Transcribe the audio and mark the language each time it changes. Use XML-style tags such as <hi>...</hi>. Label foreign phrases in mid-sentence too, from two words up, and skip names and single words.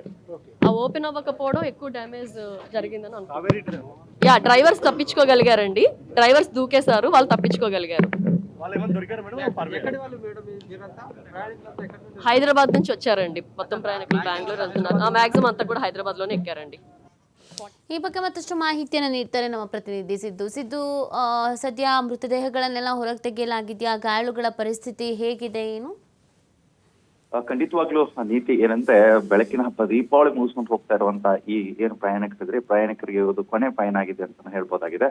<te>ఆ ఓపెన్ అవ్వకపోవడం ఎక్కువ డ్యామేజ్ జరిగిందని అనుకుంటున్నాను. యా, డ్రైవర్స్ తప్పించుకోగలిగారండి. డ్రైవర్స్ దూకేశారు, వాళ్ళు తప్పించుకోగలిగారు. హైదరాబాద్ నుంచి వచ్చారండి. మొత్తం ప్రయాణికులు బెంగళూరు వెళ్తున్నారు. మ్యాక్సిమం అంతా కూడా హైదరాబాద్లోనే ఎక్కారండి.</te> <kn>ಈ ಬಗ್ಗೆ ಮತ್ತಷ್ಟು ಮಾಹಿತಿಯನ್ನು ನೀಡ್ತಾರೆ ನಮ್ಮ ಪ್ರತಿನಿಧಿ ಸಿದ್ದು. ಸದ್ಯ ಮೃತದೇಹಗಳನ್ನೆಲ್ಲ ಹೊರಗೆ ತೆಗೆಯಲಾಗಿದೆಯಾ? ಗಾಯಾಳುಗಳ ಪರಿಸ್ಥಿತಿ ಹೇಗಿದೆ, ಏನು? ಖಂಡಿತವಾಗ್ಲೂ ನೀತಿ ಏನಂದ್ರೆ, ಬೆಳಕಿನ ಹಬ್ಬ ದೀಪಾವಳಿ ಮುಗಿಸ್ಕೊಂಡು ಹೋಗ್ತಾ ಇರುವಂತ ಈ ಏನು ಪ್ರಯಾಣಿಕರಿದ್ರೆ ಪ್ರಯಾಣಿಕರಿಗೆ ಇದು ಕೊನೆ ಪಯಣ ಆಗಿದೆ ಅಂತ ಹೇಳ್ಬೋದಾಗಿದೆ.</kn>